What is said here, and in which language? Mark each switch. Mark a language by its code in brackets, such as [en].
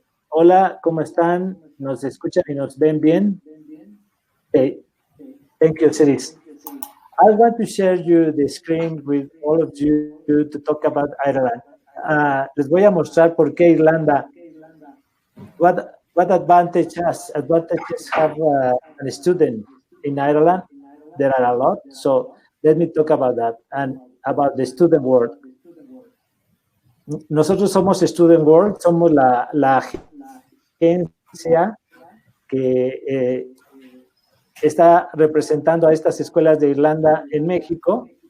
[es] Hola, ¿cómo están? ¿Nos escuchan y nos ven bien? [en] Okay. Thank you, Ciris. I want to share you the screen with all of you to talk about Ireland. [es] Les voy a mostrar por qué Irlanda. [en] What advantages have a student in Ireland? There are a lot. So let me talk about that and about the student world. [es] Nosotros somos Student World, somos la agencia que está representando a estas escuelas de Irlanda en México.